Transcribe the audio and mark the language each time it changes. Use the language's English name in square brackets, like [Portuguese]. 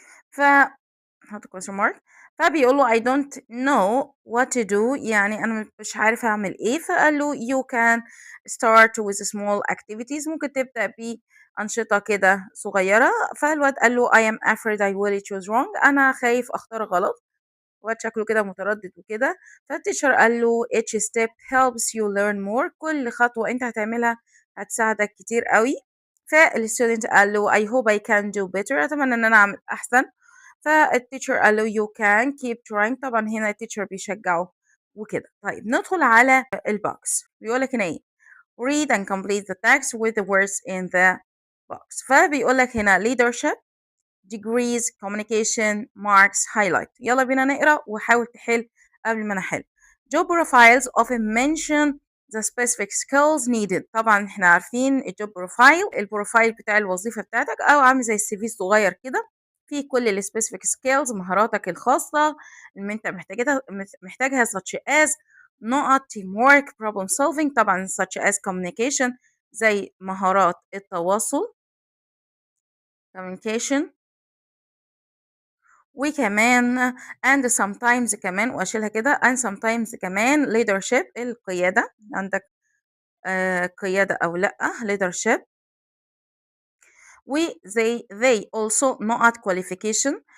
[Arabic] ف هحط [English] question mark. [Arabic] فبيقول له [English] I don't know what to do. [Arabic] يعني أنا مش عارف أعمل إيه. فقال له [English] you can start with small activities. [Arabic] ممكن تبدأ بأنشطة كده صغيرة. فالواد قال له [English] I am afraid I will choose wrong. [Arabic] أنا خايف أختار غلط. الواد شكله كده متردد وكده. فالتيشر قال له [English] each step helps you learn more. [Arabic] كل خطوة أنت هتعملها هتساعدك كتير قوي. فالستودنت قال له [English] I hope I can do better. [Arabic] أتمنى إن أنا أعمل أحسن. فالتيتشر قال له [English] you can keep trying. [Arabic] طبعا هنا التيتشر بيشجعه وكده. طيب ندخل على البوكس. بيقول لك هنا ايه [English] read and complete the text with the words in the box. [Arabic] فبيقول لك هنا [English] leadership degrees communication marks highlight. [Arabic] يلا بينا نقرا وحاول تحل قبل ما انا احل. [English] job profiles often mention the specific skills needed. [Arabic] طبعا احنا عارفين الجوب بروفايل البروفايل بتاع الوظيفة بتاعتك او عامل زي السي في الصغير كده فيه كل السبيسيفيك سكيلز مهاراتك الخاصة اللي انت محتاجها such as نقط teamwork problem solving. طبعا such as communication زي مهارات التواصل communication. وكمان and sometimes كمان واشيلها كده and sometimes كمان leadership القيادة. عندك قيادة أو لأ leadership. [English] و they also نقط qualification.